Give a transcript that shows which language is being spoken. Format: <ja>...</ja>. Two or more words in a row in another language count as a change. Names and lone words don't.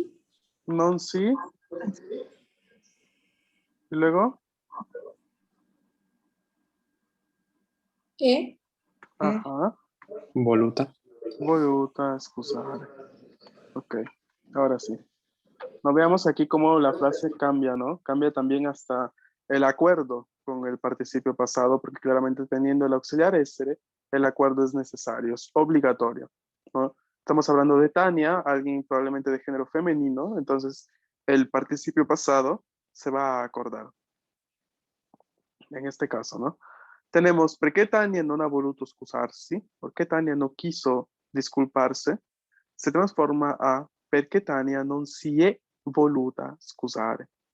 <es>Non sí. Y luego, E. ajá,</es> <it>Voluta. voluta scusare.</it> <es>Ok, ahora sí. Nos veamos aquí cómo la frase cambia, ¿no? Cambia también hasta el acuerdo con el participio pasado, porque claramente teniendo el auxiliar essere, el acuerdo es necesario, es obligatorio, ¿no? Estamos hablando de Tania, alguien probablemente de género femenino, entonces el participio pasado se va a acordar. En este caso, ¿no? Tenemos, perché Tania non ha voluto scusarsi, perché Tania no quiso disculparse, se transforma a</es> <it>perché Tania non si è voluta scusare.</it>